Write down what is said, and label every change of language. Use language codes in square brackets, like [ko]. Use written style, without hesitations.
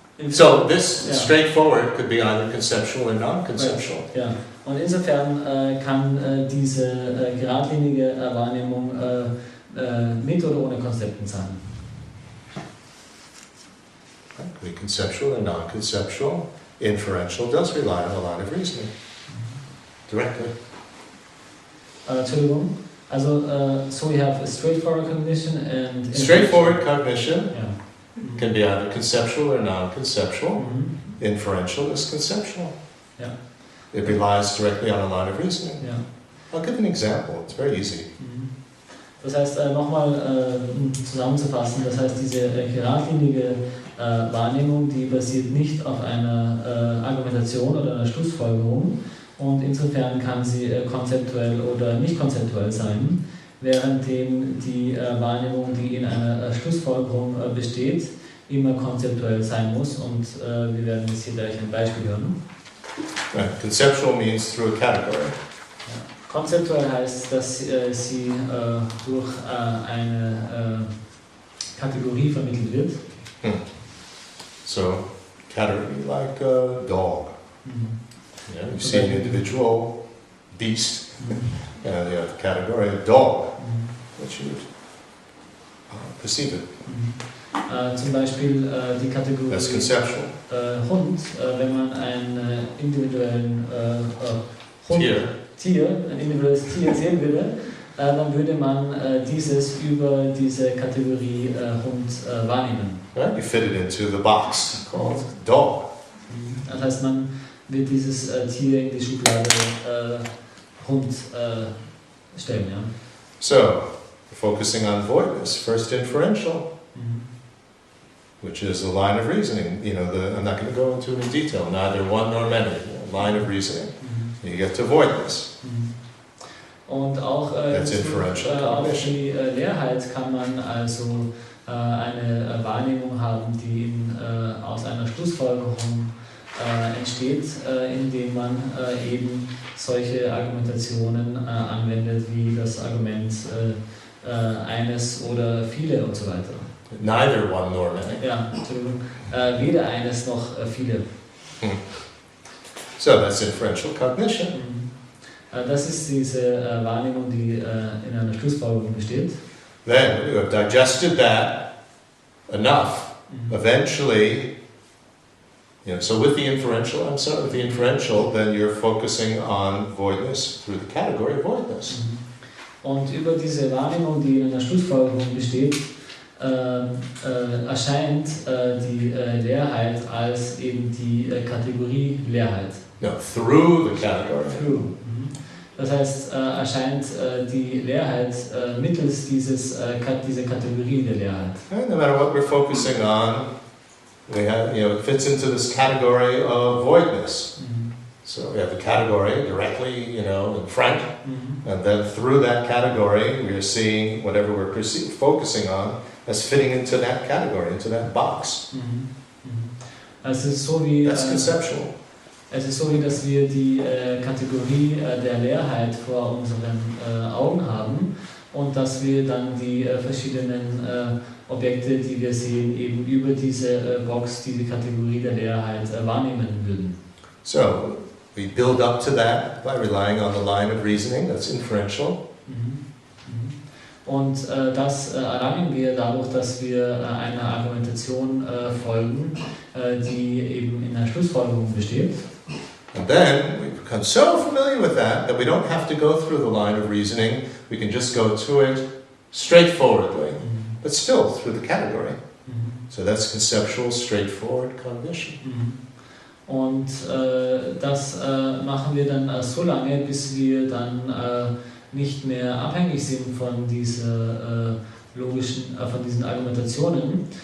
[en] So this straightforward could be either conceptual or non-conceptual. [de] Ja, und insofern kann diese geradlinige Wahrnehmung mit oder ohne Konzepten sein. [en] It could be conceptual or non-conceptual. Inferential does rely on a line of reasoning directly. [de] Entschuldigung. [en] Also, so we have a straightforward cognition and... Straightforward cognition Yeah. can be either conceptual or non-conceptual. Inferential is conceptual. Yeah. It relies directly on a line of reasoning. Yeah. I'll give an example. It's very easy. [de] Das heißt, nochmal zusammenzufassen, das heißt, diese geradlinige Wahrnehmung, die basiert nicht auf einer Argumentation oder einer Schlussfolgerung und insofern kann sie konzeptuell oder nicht konzeptuell sein, währenddem die Wahrnehmung, die in einer Schlussfolgerung besteht, immer konzeptuell sein muss und wir werden jetzt hier gleich ein Beispiel hören. [en] Right. Conceptual means through a category. [de] Konzeptuell heißt, dass sie durch eine Kategorie vermittelt wird. [en] So, category like a dog. Yeah, you see an individual beast, and you have a category of dog, which you would perceive it. [de] Zum Beispiel die Kategorie [en] That's conceptual. [de] Hund, wenn man einen individuellen Hund, ein individuelles Tier sehen würde, dann würde man dieses über diese Kategorie Hund wahrnehmen. [en] Right? You fit it into the box called dog. [de] Das heißt, man wird dieses Tier in die Schublade Hund stellen. Ja? [en] So, focusing on voidness, first inferential, which is a line of reasoning. You know, I'm not going to go into it in detail, neither one nor many, line of reasoning. You get to voidness. [de] Und auch auf die Leerheit kann man also eine Wahrnehmung haben, die aus einer Schlussfolgerung entsteht, indem man eben solche Argumentationen anwendet, wie das Argument eines oder viele und so weiter. [en] Neither one nor many. [de] Ja, Entschuldigung. Weder eines noch viele. [en] So that's inferential cognition. [de] Das ist diese Wahrnehmung, die in einer Schlussfolgerung besteht. [en] Then you have digested that enough. Eventually, so with the inferential, then you're focusing on voidness through the category of voidness. [de] Und über diese Wahrnehmung, die in einer Schlussfolgerung besteht, erscheint die Leerheit als eben die Kategorie Leerheit. [en] No, through the category. Through. [de] Das heißt, erscheint die Leerheit mittels dieser Kategorie der Leerheit. [en] And no matter what we're focusing on, we have, it fits into this category of voidness. So we have the category directly, in front, and then through that category, we are seeing whatever we're focusing on as fitting into that category, into that box. [de] Also so wie, [en] that's conceptual. [de] Es ist so, wie dass wir die Kategorie der Leerheit vor unseren Augen haben und dass wir dann die verschiedenen Objekte, die wir sehen, eben über diese Box, diese Kategorie der Leerheit wahrnehmen würden. [en] So, We build up to that by relying on the line of reasoning, that's inferential. [de] Und das erlangen wir dadurch, dass wir einer Argumentation folgen, die eben in der Schlussfolgerung besteht. [en] And then we become so familiar with that we don't have to go through the line of reasoning. We can just go to it straightforwardly, but still through the category. So that's conceptual, straightforward cognition. [de] Und das machen wir dann so lange, bis wir dann nicht mehr abhängig sind von dieser von diesen Argumentationen.